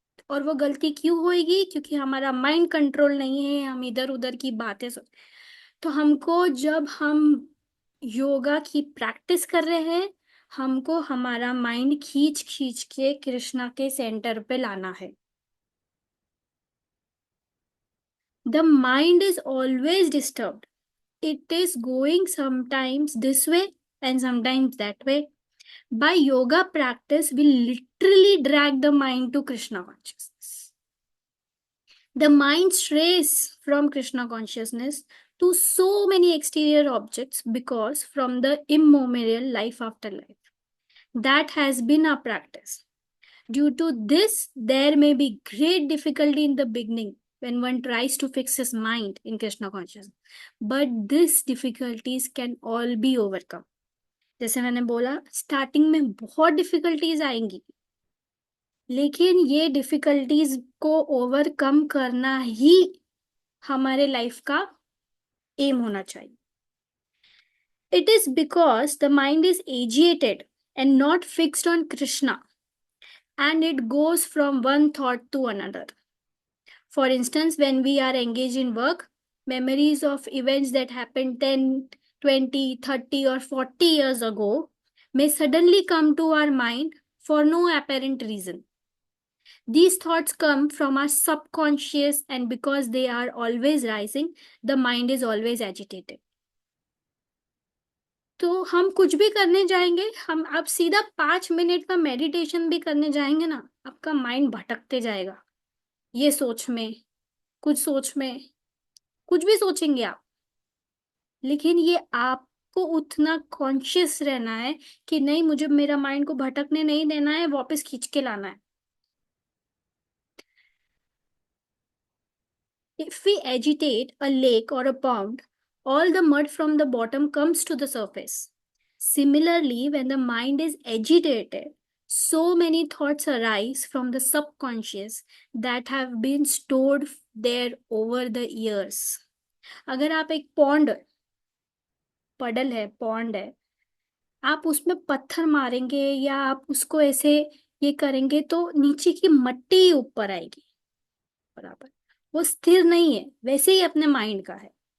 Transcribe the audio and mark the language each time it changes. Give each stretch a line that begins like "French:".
Hindi: और वो गलती क्यों होगी? क्योंकि हमारा माइंड कंट्रोल नहीं है, हम इधर उधर की बातें तो हमको, जब हम योगा की प्रैक्टिस कर रहे हैं, हमको हमारा माइंड खींच खींच के कृष्णा के सेंटर पे लाना है.
English: The mind is always disturbed. It is going sometimes this way and sometimes that way. By yoga practice, we literally drag the mind to Krishna consciousness. The mind strays from Krishna consciousness to so many exterior objects because from the immemorial life after life. That has been our practice. Due to this, there may be great difficulty in the beginning when one tries to fix his mind in Krishna consciousness. But these difficulties can all be overcome.
Hindi: जैसे मैंने बोला, starting में बहुत difficulties आएंगी, लेकिन ये difficulties को overcome करना ही हमारे लाइफ का एम होना चाहिए.
English: It is because the mind is agitated and not fixed on Krishna, and it goes from one thought to another. For instance, when we are engaged in work, memories of events that happened 10, 20, 30, or 40 years ago may suddenly come to our mind for no apparent reason. These thoughts come from our subconscious, and because they are always rising, the mind is always agitated.
Hindi: तो हम कुछ भी करने जाएंगे, हम अब सीधा 5 minute का मेडिटेशन भी करने जाएंगे ना, आपका माइंड भटकते जाएगा. ये सोच में, सोच में, कुछ भी सोचेंगे आप. लेकिन ये आपको उतना कॉन्शियस रहना है कि नहीं, मुझे मेरा माइंड को भटकने नहीं देना है, वापस खींच के लाना है.
English: If we agitate a lake or a pond, all the mud from the bottom comes to the surface. Similarly, when the mind is agitated, so many thoughts arise from the subconscious that have been stored there over the years.
Hindi: अगर आप एक पडल है, pond है, आप उसमें पत्थर मारेंगे या आप उसको ऐसे ये करेंगे तो नीचे की मट्टी ऊपर आएगी. बराबर, वो स्थिर नहीं है. वैसे ही अपने माइंड का है.